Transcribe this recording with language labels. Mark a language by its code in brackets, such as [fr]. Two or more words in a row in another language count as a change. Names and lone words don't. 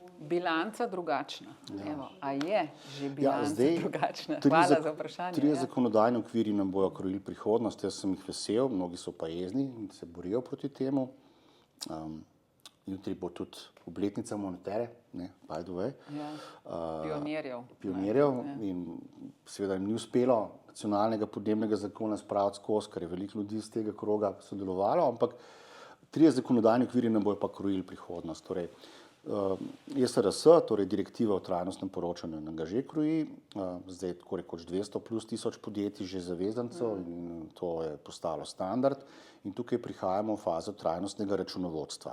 [sl] Bilanca drugačna. Evo, a je že bilanca zdaj drugačna? trije Hvala zak- za vprašanje. Trije ja. zakonodajni okviri nam bojo krojili prihodnost, jaz sem jih vesel, mnogi so pa jezni in se borijo proti temu. Jutri bo tudi obletnica Monetere, ne, [en] by the way. [sl] Ja. Pionirjev. In seveda jim ni uspelo nacionalnega podnebnega zakona spraviti skozi, ker je veliko ljudi iz tega kroga sodelovalo, ampak trije zakonodajni okviri nam bojo pa krojili prihodnost. Torej, ESRS, torej direktiva o trajnostnem poročanju, nam ga že kroji, zdaj tako rekoč 200 plus tisoč podjetij že zavezancev in to je postalo standard in tukaj prihajamo v fazo trajnostnega računovodstva.